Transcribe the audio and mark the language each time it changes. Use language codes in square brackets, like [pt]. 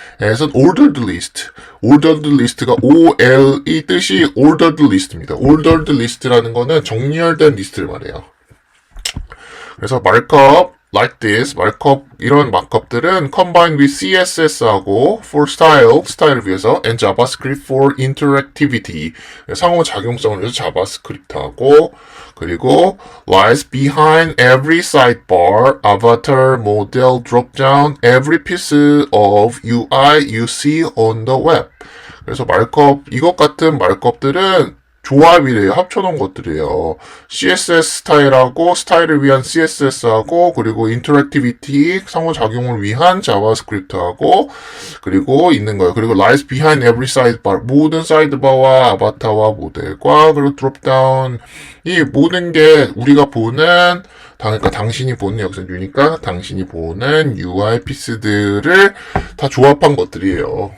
[ko] 그래서 ordered list, ordered list가 OL 이 뜻이 ordered list입니다. ordered list라는 거는 정렬된 리스트를 말해요. [en] 그래서 markup like this, [ko] markup 이런 마크업들은 [en] combined with CSS하고 for style, [ko] 스타일을 위해서 [en] and JavaScript for interactivity [ko] 상호작용성을 위해서 자바스크립트하고 그리고 [en] lies behind every sidebar, avatar, model, dropdown, every piece of UI you see on the web. [ko] 그래서 마크업 이것 같은 마크업들은 조합이래요. 합쳐놓은 것들이에요. CSS 스타일하고 스타일을 위한 CSS하고 그리고 인터랙티비티 상호작용을 위한 자바스크립트하고 그리고 있는 거예요. 그리고 [en] lies behind every sidebar [ko] 모든 사이드바와 아바타와 모델과 그리고 드롭다운 이 모든 게 우리가 보는 그러니까 당신이 보는 여기서 유니까 당신이 보는 UI 피스들을 다 조합한 것들이에요.